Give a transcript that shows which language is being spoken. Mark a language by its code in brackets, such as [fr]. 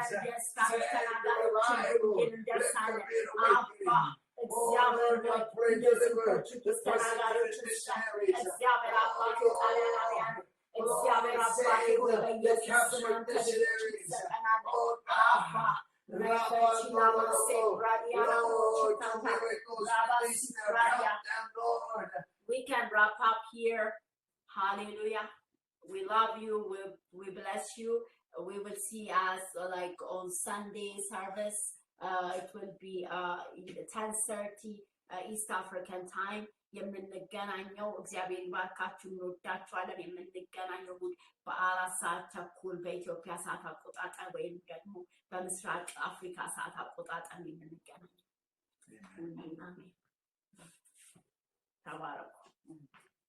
[am] የስፓኒሽ ተናጋሪዎችን ወንጌል እንደርሳለን። እግዚአብሔር ሆይ እንደዚህ ፖርቹጊዝ ተናጋሪዎችን እግዚአብሔር አባቴ ጣሊያናውያን እግዚአብሔር አባቴ ሆይ በኢየሱስ ስም አንተ ልጆችን ትሰጠናለህ። አባ ረፈቺና ማሴ ራዲያና ሞችታታ ራባሲ ራዲያ [en] We can wrap up here. Hallelujah. We love you. We bless you. We will see us like on Sunday service. It will be 10:30 East African time. [am] የምንገናኘው እግዚአብሔር ይባርካችሁ። እንወዳችኋለን። የምንገናኘው በ4 ሰዓት ተኩል በኢትዮጵያ ሰዓት አቆጣጠር ወይም ደግሞ በምስራቅ አፍሪካ ሰዓት አቆጣጠር የምንገናኘው። አሜን። ተባረኩ።